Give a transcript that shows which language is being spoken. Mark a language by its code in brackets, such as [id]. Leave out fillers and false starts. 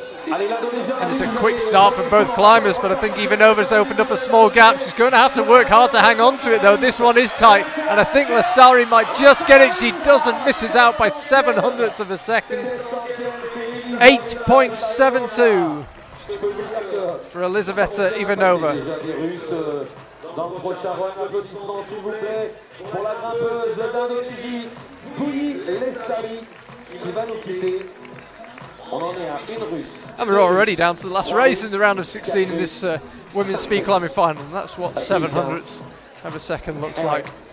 [en] And it's a quick start for both climbers, but I think Ivanova's opened up a small gap. She's going to have to work hard to hang on to it though. This one is tight, and I think Lestari might just get it. She doesn't, misses out by 700ths of a second. 8.72. for Elizaveta Ivanova. [fr] Déjà des Russes dans le prochain run. Applaudissements s'il vous plaît pour la grimpeuse d'Indonésie, Pouyi Lestari, qui va nous quitter. On en est à une Russe. [en] And we're already down to the last race in the round of 16 in this women's speed climbing final. And that's what 700ths of a second looks like.